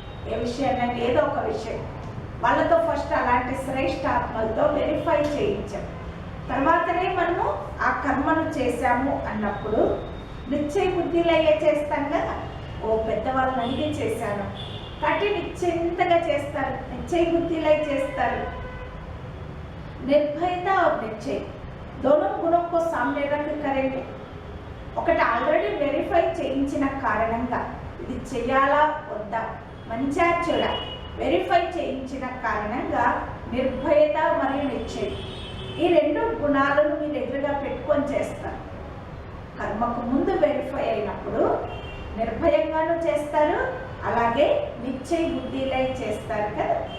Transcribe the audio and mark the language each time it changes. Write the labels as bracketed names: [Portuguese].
[Telugu] ఏ విషయాన్నైనా ఏదో ఒక విషయం వాళ్ళతో ఫస్ట్ అలాంటి శ్రేష్టాత్మలతో వెరిఫై చేయించాం, తర్వాతనే మనము ఆ కర్మను చేశాము అన్నప్పుడు నిశ్చయ బుద్ధిలయ్యే చేస్తాం కదా. ఓ పెద్దవాళ్ళని అడిగి చేశాను కాబట్టి నిశ్చింతగా చేస్తారు, నిశ్చయ బుద్ధిలై చేస్తారు. [Hindi] निर्भयता और निश्चय दोनों गुणों को सामने रख करेंगे. [Telugu] ఒకటి ఆల్రెడీ వెరిఫై చేయించిన కారణంగా ఇది చేయాలా వద్దా, మంచా చెడా వెరిఫై చేయించిన కారణంగా నిర్భయత మరియు నిశ్చయం ఈ రెండు గుణాలను మీరు ఎదురుగా పెట్టుకొని చేస్తారు. కర్మకు ముందు వెరిఫై అయినప్పుడు నిర్భయంగానూ చేస్తారు, అలాగే నిశ్చయ బుద్ధిలై చేస్తారు కదా.